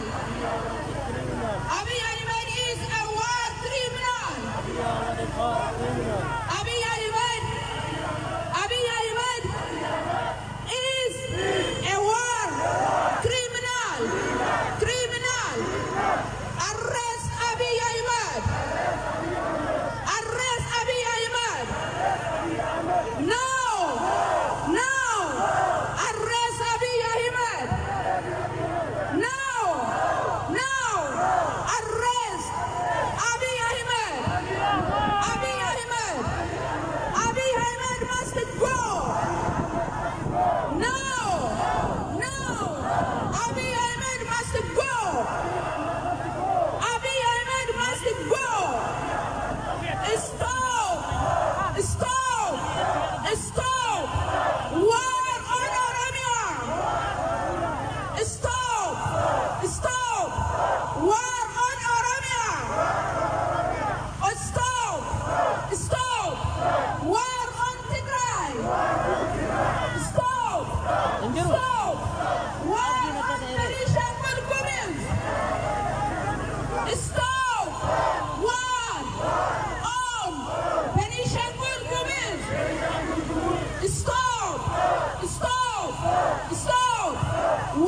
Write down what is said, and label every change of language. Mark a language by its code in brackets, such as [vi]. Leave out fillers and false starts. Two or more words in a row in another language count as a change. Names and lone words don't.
[en] Abiy Ahmed is a war criminal. Abiy Ahmed is a war criminal. Arrest Abiy Ahmed. No. Arrest Abiy Ahmed. No. Arrest Abiy Ahmed. Abiy Ahmed must go. No. Abiy Ahmed must go. Abiy Ahmed must go. Stop. War on Oromia. Stop. War on Oromia. Stop. War on Tigray. Stop. War on Benishangul Gumuz. Stop. War on Benishangul Gumuz. Stop.